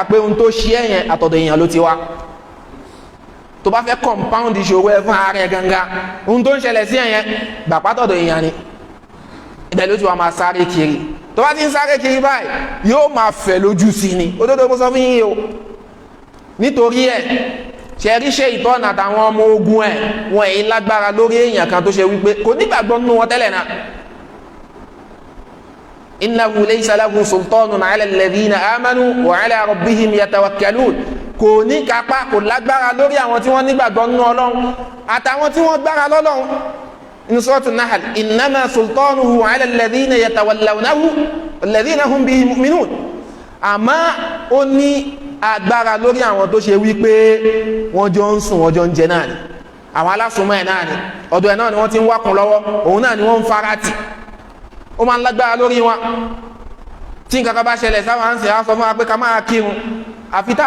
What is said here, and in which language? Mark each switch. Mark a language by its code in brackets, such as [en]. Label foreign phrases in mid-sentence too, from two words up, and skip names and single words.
[yo] pé ohun tó ṣe ẹ yẹn àtọ̀dọ̀ èèyàn ló ti wá tó bá fẹ́ compound ìṣòro ẹ fún ara ẹ gangan ohun tó ń ṣẹlẹ̀ sí ẹ̀yẹn gbà pátọ̀dọ̀ èèyàn ni ibẹ̀ ló ti wá máa sáré kiri tó bá ti ń sáré kiri báyìí yóò máa fẹ̀ lójú sí ni òdodo mo sọ fún yín o nítorí ẹ ṣẹ̀rí ṣe ìtọ́nà àtàwọn ọmọ ogun ẹ̀ wọn èyí lágbára lórí èèyàn kan tó ṣe wípé kò nígbàgbọ́ nínú wọn tẹ́lẹ̀ náà [ar] إنه ليس له سلطان على الذين آمنوا وعلى ربهم يتوكلون [yo] kò ní kápá kò lágbára lórí àwọn tí wọ́n nígbàgbọ́ nínú Ọlọ́run àtàwọn tí wọ́n gbára lọ́lọ́run inú [ar] سورة النحل إنما سلطانه على الذين يتولونه الذين هم به مؤمنون [yo] àmọ́ ó ní agbára lórí àwọn tó ṣe wípé wọ́n jọ ń sùn wọ́n jọ ń jẹ náà ni àwọn alásùnmọ́ ẹ̀ náà ni ọ̀dọ̀ ẹ̀ náà ni wọ́n ti ń wákùn lọ́wọ́ òun náà ni wọ́n ń farati ó máa ń lágbára lórí wọn tí nǹkan kan bá ṣẹlẹ̀ sáwọn àǹsẹ̀ á sọ fún wa pé ká máa kírun àfi tá a